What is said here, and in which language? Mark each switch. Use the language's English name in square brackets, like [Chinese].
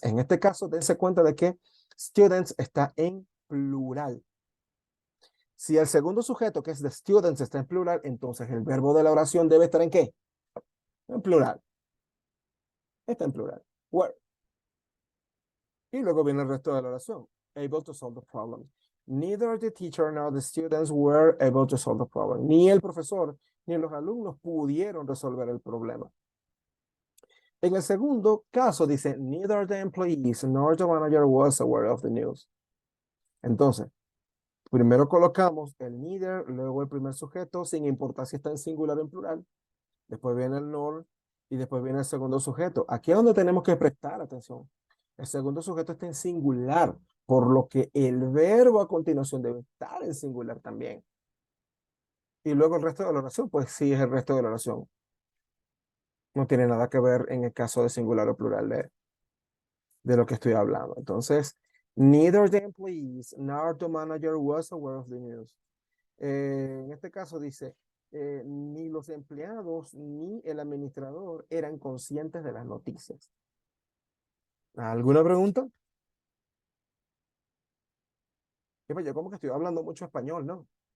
[Spanish] En este caso, dense cuenta de que students está en plural. Si el segundo sujeto, que es the students, está en plural, entonces el verbo de la oración debe estar ¿en qué? En plural. Está en plural. Were. Y luego viene el resto de la oración. [English] Able to solve the problem. Neither the teacher nor the students were able to solve the problem. [Spanish] Ni el profesor ni los alumnos pudieron resolver el problema. En el segundo caso dice, [English] neither the employees nor the manager was aware of the news. [Spanish] Entonces, primero colocamos el neither, luego el primer sujeto, sin importar si está en singular o en plural. Después viene el nor y después viene el segundo sujeto. Aquí es donde tenemos que prestar atención. El segundo sujeto está en singular, por lo que el verbo a continuación debe estar en singular también. Y luego el resto de la oración, pues sí es el resto de la oración. No tiene nada que ver en el caso de singular o plural de lo que estoy hablando. [English] Entonces, neither the employees nor the manager was aware of the news. [Spanish] En este caso dice, ni los empleados ni el administrador eran conscientes de las noticias. ¿Alguna pregunta? Yo como que estoy hablando mucho español, ¿no?